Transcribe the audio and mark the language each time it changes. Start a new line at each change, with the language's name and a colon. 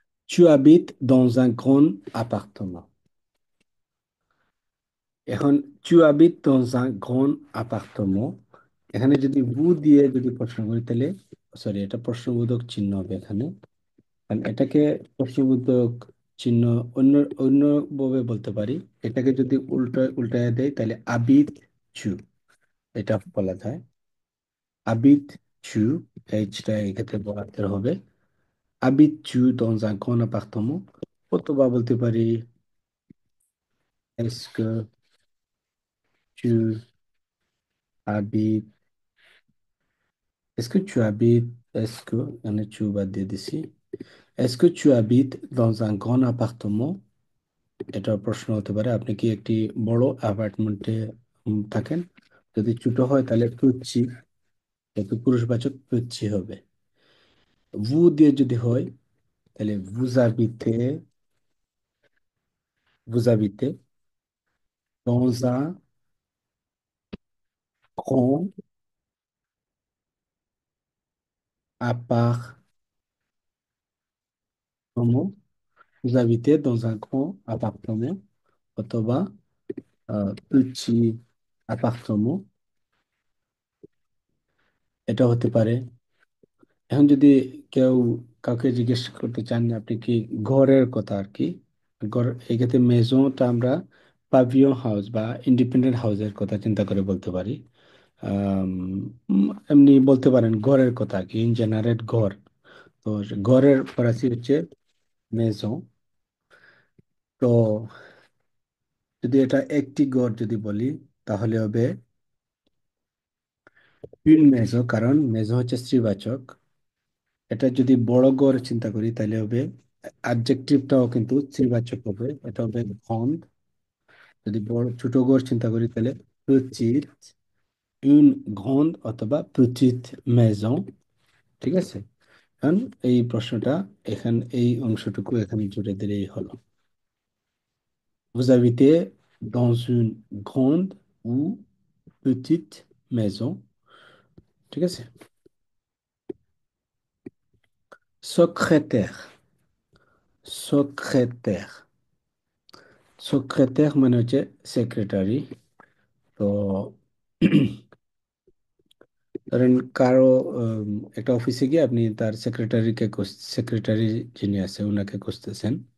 French: Tu habites dans un grand appartement।
Bangla: এখন
French: tu habites dans un grand appartement,
Bangla: এখানে যদি দিয়ে যদি প্রশ্ন করি তাহলে, সরি, এটা প্রশ্নবোধক চিহ্ন হবে এখানে। কারণ এটাকে প্রশ্নবোধক চিহ্ন অন্য অন্যভাবে বলতে পারি। এটাকে যদি উল্টায় দেয় তাহলে আবিদ চু, এটা বলা যায়। আবিদ চু, এইচটা এক্ষেত্রে বলাতে হবে।
French: আবিদ চু dans un grand appartement,
Bangla: অথবা বলতে পারি
French: est-ce que tu habites, est-ce que tu habites, est-ce que, on est tu vas dire d'ici, est-ce que tu habites dans un grand appartement?
Bangla: এটা প্রশ্ন হতে পারে, আপনি কি একটি বড় অ্যাপার্টমেন্টে থাকেন? যদি ছোট হয় তাহলে পুচ্ছি, যেহেতু পুরুষবাচক পুচ্ছি হবে। ভু দিয়ে যদি হয় তাহলে
French: vous habitez dans un grand appartement। Vous habitez dans un grand appartement অথবা petit appartement,
Bangla: এটা হতে পারে। এখন যদি কেউ কাউকে জিজ্ঞেস করতে চান যে আপনি কি ঘরের কথা আর কি, ঘর, এই ক্ষেত্রে মেজোটা আমরা পাভিও হাউস বা ইন্ডিপেন্ডেন্ট হাউসের কথা চিন্তা করে বলতে পারি। আম, এমনি বলতে পারেন ঘরের কথা আর কি, ইন জেনারেল ঘর। তো ঘরের ফরাসি হচ্ছে মেজো। তো যদি এটা একটি ঘর যদি বলি তাহলে হবে une মেজো, কারণ মেজো হচ্ছে স্ত্রীবাচক। এটা যদি বড় গড় চিন্তা করি তাহলে হবে অ্যাডজেক্টিভটাও কিন্তু স্ত্রীবাচক হবে, এটা হবে grande। যদি বড় ছোট গড় চিন্তা করি তাহলে petite, une grande অথবা petite maison। ঠিক আছে? এখন এই প্রশ্নটা, এই অংশটুকু এখানে জুড়ে দিলেই হলো।
French: Vous habitez dans une grande ou petite maison।
Bangla: ঠিক আছে? Secrétaire। সেক্রেটার। সেক্রেটার মানে হচ্ছে সেক্রেটারি। তো ধরেন কারো একটা অফিসে গিয়ে আপনি তার সেক্রেটারি যিনি আছে ওনাকে খুঁজতেছেন।